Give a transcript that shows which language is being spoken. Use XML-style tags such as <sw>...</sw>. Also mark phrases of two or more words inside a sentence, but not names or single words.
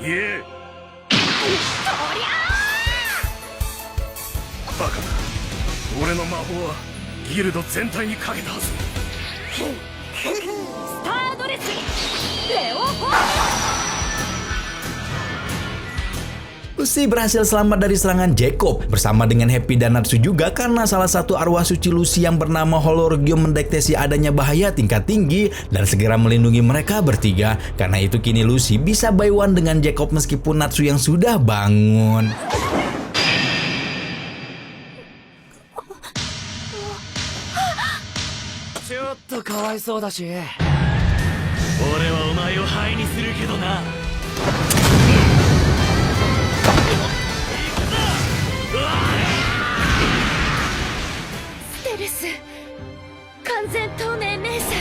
<ja>言え！バカだ。俺の魔法はギルド全体にかけたはず。スタードレスレオフォー</ja> <id>Lucy berhasil selamat dari serangan Jacob bersama dengan Happy dan Natsu juga karena salah satu arwah suci Lucy yang bernama Holorgyo mendeteksi adanya bahaya tingkat tinggi dan segera melindungi mereka bertiga. Karena itu kini Lucy bisa</id> <en>by one</en> <id>dengan Jacob meskipun Natsu yang sudah bangun.</id> <ja>ちょっとかわいそうだし、俺はお前を灰にするけどな。ステルス完全透明迷彩。</ja>